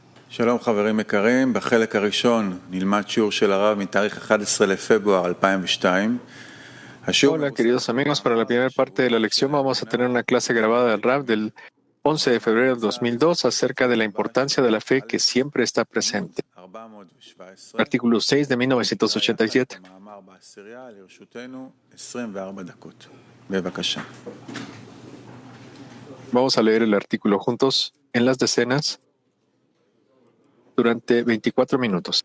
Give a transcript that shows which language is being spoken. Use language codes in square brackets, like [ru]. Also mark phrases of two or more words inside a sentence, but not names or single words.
[he] שלום חברים יקרים, בחלק הראשון נלמד שיעור של הרב מתאריך 11 לפברואר 2002. [es] Hola, queridos amigos. Para la primera parte de la lección vamos a tener una clase grabada del RAV del 11 de febrero de 2002 acerca de la importancia de la fe que siempre está presente. Artículo 6 de 1987. Vamos a leer el artículo juntos en las decenas durante 24 minutos.